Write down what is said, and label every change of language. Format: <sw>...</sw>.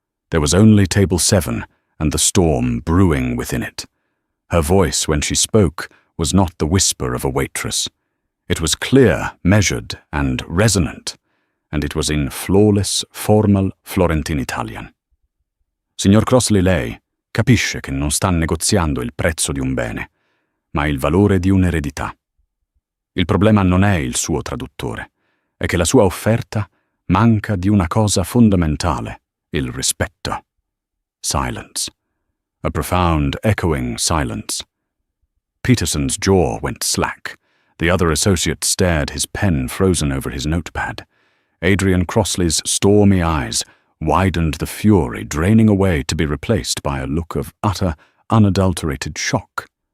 <en>There was only table 7 and the storm brewing within it. Her voice, when she spoke, was not the whisper of a waitress. It was clear, measured, and resonant, and it was in flawless, formal Florentine Italian.</en> <it>"Signor Crossley, lei capisce che non sta negoziando il prezzo di un bene, ma il valore di un'eredità. Il problema non è il suo traduttore, è che la sua offerta manca di una cosa fondamentale, il rispetto."</it> <en>Silence. A profound, echoing silence. Peterson's jaw went slack. The other associate stared, his pen frozen over his notepad. Adrian Crossley's stormy eyes widened, the fury draining away to be replaced by a look of utter, unadulterated shock.</en>